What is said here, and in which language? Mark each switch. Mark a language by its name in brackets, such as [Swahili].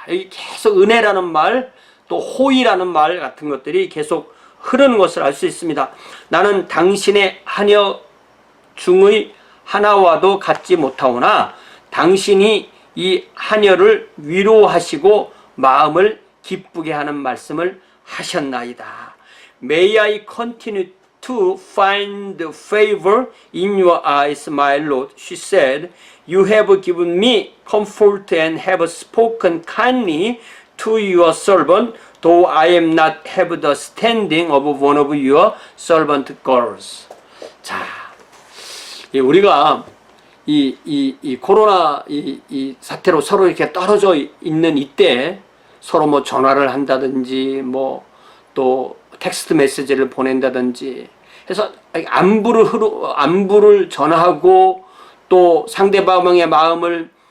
[Korean] 여기 계속 은혜라는 말, 또 호의라는 말 같은 것들이 계속 흐르는 것을 알 수 있습니다. 나는 당신의 하녀 중의 하나와도 같지 못하오나 당신이 이 하녀를 위로하시고 마음을 기쁘게 하는 말씀을 하셨나이다. [English] May I continue to find favor in your eyes, my Lord, she said. You have given me comfort and have spoken kindly to your servant, though I am not have the standing of one of your servant girls. [Korean] 자, 우리가 이 코로나 이 사태로 서로 이렇게 떨어져 있는 이때 서로 뭐 전화를 한다든지 뭐 또 텍스트 메시지를 보낸다든지 해서 안부를 전하고 또 상대방의 마음을